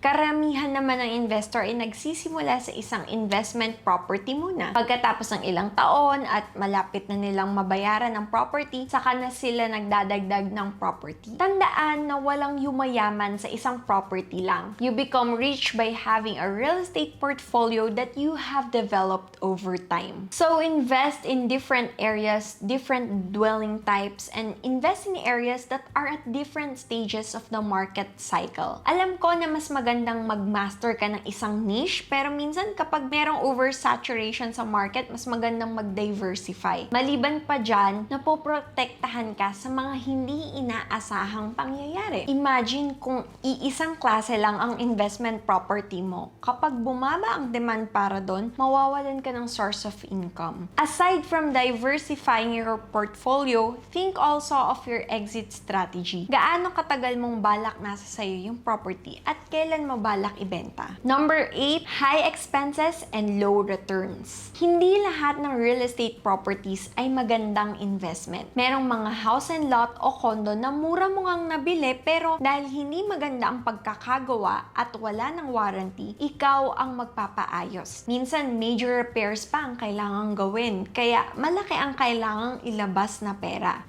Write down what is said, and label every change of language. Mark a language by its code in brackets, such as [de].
[tl] Karamihan naman ng investor ay nagsisimula sa isang investment property muna. Pagkatapos ng ilang taon at malapit na nilang mabayaran ng property, saka na sila nagdadagdag ng property. Tandaan na walang yumayaman sa isang property lang. [en] You become rich by having a real estate portfolio that you have developed over time. So invest in different areas, different dwelling types, and invest in areas that are at different stages of the market cycle. [tl] Alam ko na mas magandang mag-master ka ng isang niche, pero minsan kapag merong oversaturation sa market, mas magandang mag-diversify. Maliban pa dyan, mapoprotektahan ka sa mga hindi inaasahang pangyayari. Imagine kung iisang klase lang ang investment property mo. Kapag bumaba ang demand para doon, mawawalan ka ng [en] source of income. Aside from diversifying your portfolio, think also of your exit strategy. [tl] Gaano katagal mong balak nasa sayo yung property at kailan mo balak ibenta? [en] Number 8, high expenses and low returns. [tl] Hindi lahat ng real estate properties ay magandang investment. Merong mga house and lot o condo na mura mo ngang nabili pero dahil hindi maganda ang pagkakagawa at wala ng warranty, ikaw ang magpapaayos. Minsan, major repairs pa ang kailangang gawin, kaya malaki ang kailangang ilabas na pera.